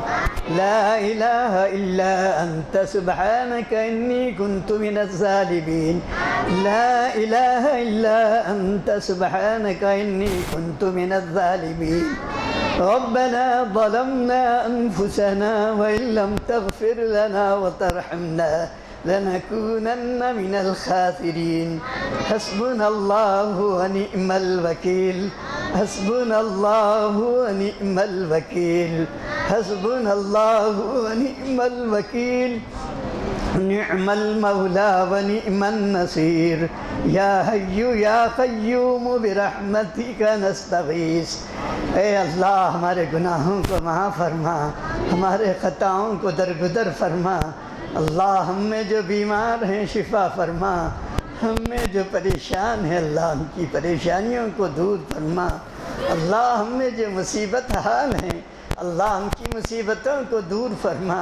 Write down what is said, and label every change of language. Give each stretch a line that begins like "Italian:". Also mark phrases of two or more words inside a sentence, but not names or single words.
Arabic: لا إله إلا أنت سبحانك إني كنت من الظالمين. لا إله إلا أنت سبحانك إني كنت من الظالمين. ربنا ظلمنا أنفسنا وإن لم تغفر لنا وترحمنا لنكونن من الخاسرين. حسبنا الله ونعم الوكيل. حسبنا الله ونعم الوكيل. حسبنا الله ونعم الوكيل. نعم المولى ونعم النصير. يا حي يا قيوم برحمتك نستغيث.
Urdu: اے اللہ، ہمارے گناہوں کو معاف فرما، ہمارے خطاؤں کو درگزر فرما. اللہ، ہم میں جو بیمار ہیں شفا فرما، ہم میں جو پریشان ہیں اللہ ان کی پریشانیوں کو دور فرما. اللہ، ہم میں جو مصیبت حال ہیں اللہ ان کی مصیبتوں کو دور فرما.